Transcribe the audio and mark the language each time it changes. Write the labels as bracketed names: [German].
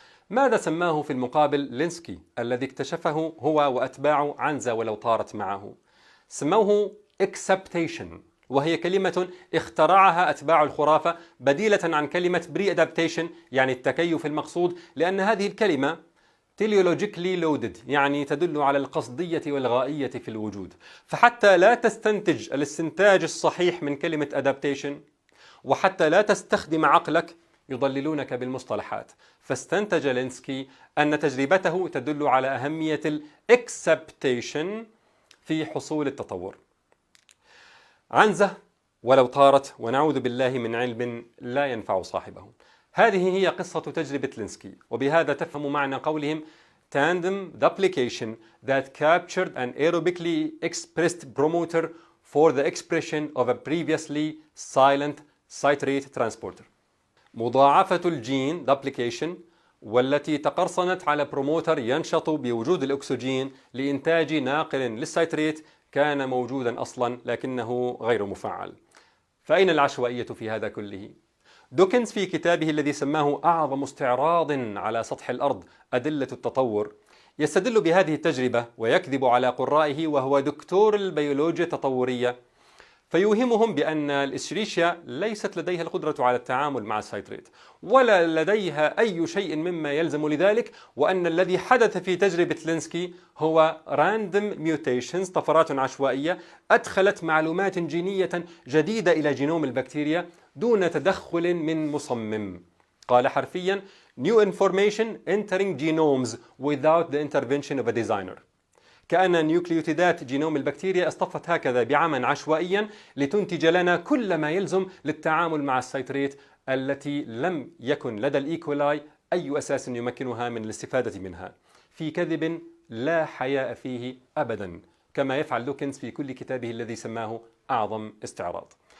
[Arabic] ماذا سماه في المقابل لينسكي الذي اكتشفه هو وأتباعه عنزة ولو طارت معه؟ سموه acceptation، وهي كلمة اخترعها أتباع الخرافة بديلة عن كلمة pre-adaptation يعني التكيف المقصود، لأن هذه الكلمة [English] teleologically loaded [Arabic] يعني تدل على القصدية والغائية في الوجود، فحتى لا تستنتج الاستنتاج الصحيح من كلمة adaptation وحتى لا تستخدم عقلك يضللونك بالمصطلحات. فاستنتج لينسكي أن تجربته تدل على أهمية الacceptation في حصول التطور. عنزة ولو طارت، ونعوذ بالله من علم لا ينفع صاحبه. هذه هي قصة تجربة لينسكي، وبهذا تفهم معنى قولهم [English] tandem duplication that captured an aerobically expressed promoter for the expression of a previously silent citrate transporter. [Arabic] مضاعفة الجين duplication والتي تقرصنت على بروموتر ينشط بوجود الأكسجين لإنتاج ناقل للسيتريت كان موجودا أصلا لكنه غير مفعل. فأين العشوائية في هذا كله؟ دوكنز في كتابه الذي سماه أعظم استعراض على سطح الأرض أدلة التطور يستدل بهذه التجربة ويكذب على قرائه وهو دكتور البيولوجيا التطورية، فيوهمهم بأن الإشريشيا ليست لديها القدرة على التعامل مع السيتريت ولا لديها أي شيء مما يلزم لذلك، وأن الذي حدث في تجربة لينسكي هو [English] random mutations [Arabic] طفرات عشوائية أدخلت معلومات جينية جديدة إلى جينوم البكتيريا دون تدخل من مصمم. قال حرفيا [English] new information entering genomes without the intervention of a designer. [Arabic] كأن نيوكليوتيدات جينوم البكتيريا اصطفت هكذا بعمل عشوائيا لتنتج لنا كل ما يلزم للتعامل مع السيتريت التي لم يكن لدى الإيكولاي أي أساس يمكنها من الاستفادة منها. في كذب لا حياء فيه أبدا، كما يفعل دوكنز في كل كتابه الذي سماه أعظم استعراض.